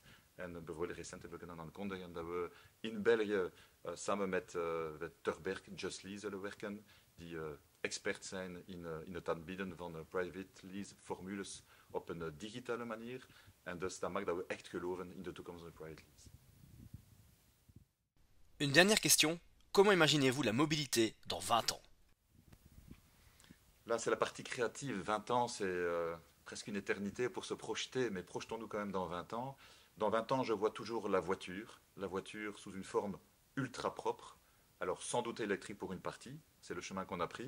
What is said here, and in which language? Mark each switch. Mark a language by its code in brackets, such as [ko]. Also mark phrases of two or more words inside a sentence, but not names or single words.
[nl] En bijvoorbeeld recent hebben we kunnen aankondigen dat we in België samen met Turberg Just Lease zullen werken. Die expert zijn in het aanbieden van private lease formules op een digitale manier. En dus dat maakt dat we echt geloven in de toekomst van de private lease. [fr] Une dernière question. Comment imaginez-vous la mobilité dans 20 ans? Là, c'est la partie créative. 20 ans, c'est presque une éternité pour se projeter, mais projetons-nous quand même dans 20 ans. Dans 20 ans, je vois toujours la voiture sous une forme ultra propre, alors sans doute électrique pour une partie, c'est le chemin qu'on a pris.